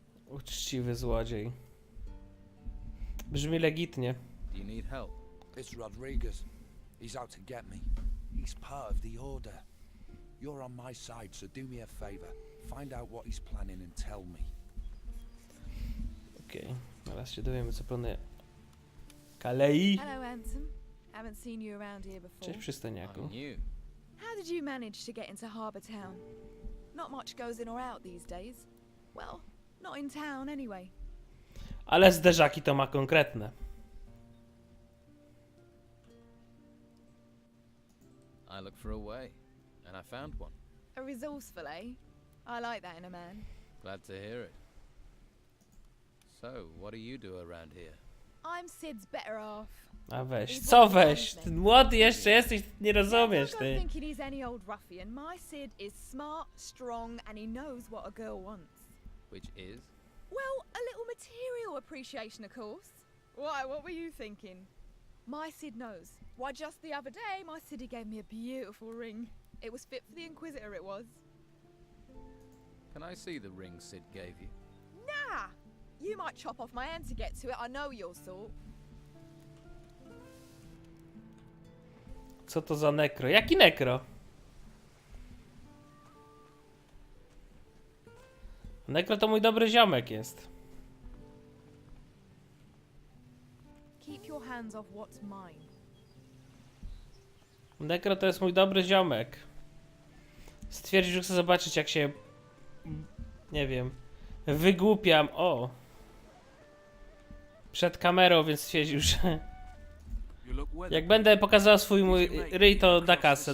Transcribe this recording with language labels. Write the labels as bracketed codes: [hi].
[pl] Uczciwy złodziej. Brzmi legitnie. [en] Do you need help? It's Rodriguez. He's out to get me. He's part of the Order. You're on my side, so do me a favour. Find out what he's planning and tell me. [pl] Okej, teraz się dowiemy, co planuje. Kalei. [en] Hello, handsome. Haven't seen you around here before. [pl] Cześć, przystojniaku. [en] How did you manage to get into Harbour Town? Not much goes in or out these days. Well, not in town anyway. [pl] Ale zderzaki to ma konkretne. [en] I looked for a way, and I found one. A resourceful, eh? I like that in a man. Glad to hear it. So, what do you do around here? I'm Sid's better half. [pl] A weź, co weź? Ty młody jeszcze jesteś, nie rozumiesz [en] I'm [pl] ty. [en] thinking he's any old ruffian. My Sid is smart, strong, and he knows what a girl wants. Which is? Well, a little material appreciation, of course. Why, what were you thinking? My Sid knows. Why, just the other day, my Siddy gave me a beautiful ring. It was fit for the Inquisitor, it was. Can I see the ring Sid gave you? Nah! You might chop off my hand to get to it, I know your sort. [pl] Co to za nekro? Jaki nekro? Nekro to mój dobry ziomek jest. [en] Keep your hands off what's mine. [pl] Nekro to jest mój dobry ziomek. Stwierdził, że chce zobaczyć, jak się... Nie wiem... Wygłupiam. O! Przed kamerą, więc stwierdził, że... Jak będę pokazywał swój mój ryj, to da kasę.